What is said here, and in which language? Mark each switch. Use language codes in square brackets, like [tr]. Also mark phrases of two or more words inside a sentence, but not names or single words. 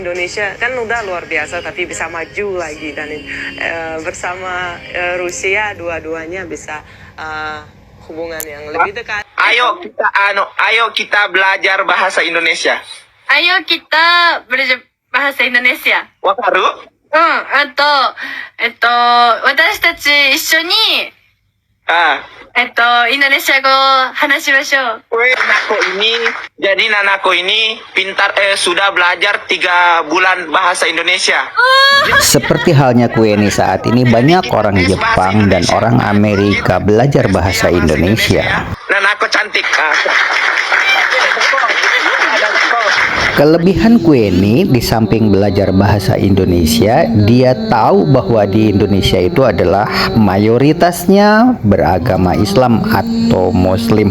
[id] Indonesia kan udah luar biasa tapi bisa maju lagi, dan bersama Rusia dua-duanya bisa hubungan yang lebih dekat. Ayo kita belajar bahasa Indonesia. Ayo kita belajar bahasa Indonesia. Wakaru? [ja] 私たち一緒に、インドネシア語を話しましょう。 [id] Jadi Nanako ini pintar, sudah belajar 3 bulan bahasa Indonesia. Seperti halnya Kueni saat ini, banyak orang Jepang dan orang Amerika belajar bahasa Indonesia. Nanako cantik. Kelebihan Kueni di samping belajar bahasa Indonesia, dia tahu bahwa di Indonesia itu adalah mayoritasnya beragama Islam atau Muslim.